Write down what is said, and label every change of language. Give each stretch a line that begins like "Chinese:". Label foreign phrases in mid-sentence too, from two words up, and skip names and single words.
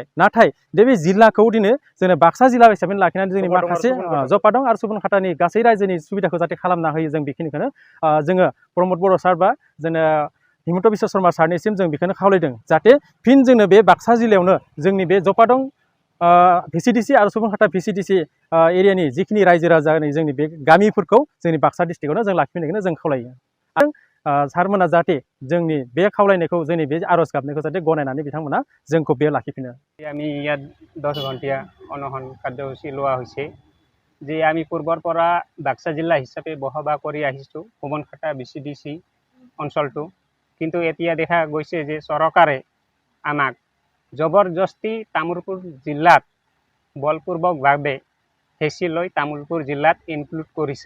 Bodo: नाथाय बे जिल्लाखौ दिनै जोङो बाक्सा जिल्ला हिसाबै लाखिनानै जोंनि माखासे जपादं आरो सुबनकाटानि गासै रायजोनि सुबिदाखौ जाहाथे खालामना होयो जों बेखिनिखौनो जोङो प्रमद बर' सार बा जोङो हिमन्त बिश्व शर्मा सारनिसिम जों बेखौनो खावलायदों जाहाथे फिन जोंनो बे बाक्सा जिल्लायावनो जोंनि बे जपादं भिसिडिसि आरो सुबनकाटा भिसिडिसि एरियानि जिखिनि रायजो राजानि जोंनि बे गामिफोरखौ जोंनि बाक्सा डिस्ट्रिक्टआवनो जों लाखिफिननायखौनो जों खावलायो। आरो सारमोना जाहाथे जोंनि बे खावलायनायखौ जोंनि बे आर'ज गाबनायखौ जाहाथे गनायनानै बिथांमोना जोंखौ बेयाव লাখিফিনো।
Assamese: আমি ইয়াত 10 ঘণ্টীয়া অনশন কাৰ্যসূচী লোৱা হৈছে যে আমি পূৰ্বৰ পৰা বাক্সা জিলা হিচাপে বসবাস কৰি আহিছোঁ সুবনকাটা VCDC অঞ্চলটো। কিন্তু এতিয়া দেখা গৈছে যে চৰকাৰে আমাক জবৰদস্তি তামোলপুৰ জিলাত বলপূৰ্বকভাৱে হেঁচি লৈ তামোলপুৰ জিলাত ইনক্লুড কৰিছে।